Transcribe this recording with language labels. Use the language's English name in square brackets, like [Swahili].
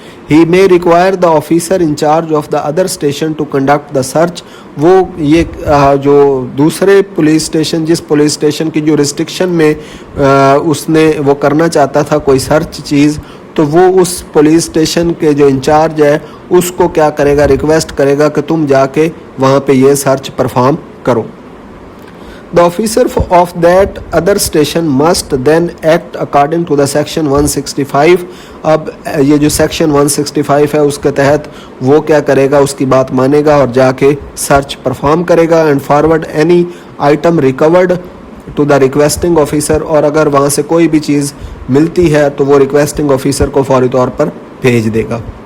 [English] he may require the officer in charge of the other station to conduct the search, [Urdu] وہ یہ جو دوسرے police station جس police station کی جورسڈکشن میں اس نے وہ کرنا چاہتا تھا کوئی سرچ چیز, تو وہ اس پولیس اسٹیشن کے جو انچارج ہے اس کو کیا کرے گا, ریکویسٹ کرے گا کہ تم جا کے وہاں پہ یہ سرچ پرفارم کرو. [English] The officer of that other station must then act according to the section 165. [Urdu] اب یہ جو section 165 ہے اس کے تحت وہ کیا کرے گا, اس کی بات مانے گا اور جا کے سرچ پرفارم کرے گا, [English] and forward any item recovered to the requesting officer, [Urdu] اور اگر وہاں سے کوئی بھی چیز ملتی ہے تو وہ ریکویسٹنگ آفیسر کو فوری طور پر بھیج دے گا.